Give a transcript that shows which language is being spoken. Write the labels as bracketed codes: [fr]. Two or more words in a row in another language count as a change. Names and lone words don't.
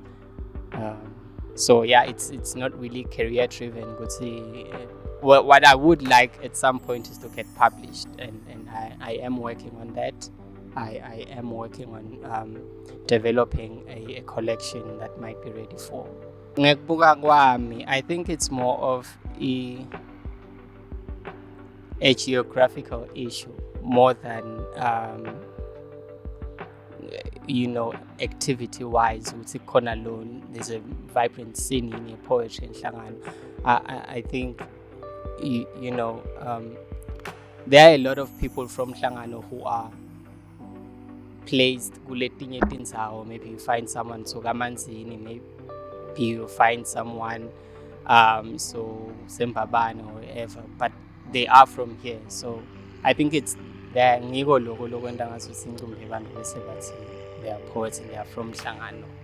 [en] So yeah, it's not really career driven. What I would like at some point is to get published, and I am working on that. I am working on developing a collection that might be ready for. [ss] Ngekubuka kwami, [en] I think it's more of a geographical issue more than activity wise. [ss] Uthi khona [en] alone, there's a vibrant scene in your poetry in Hlangano. I think there are a lot of people from Hlangano who are placed [ss] kuletinye tindzawo. [en] Maybe you find someone Sogamanzini, maybe you find someone so Sembabane or whatever, but they are from here. So I think it's there. They are poets and they are from Hlangano.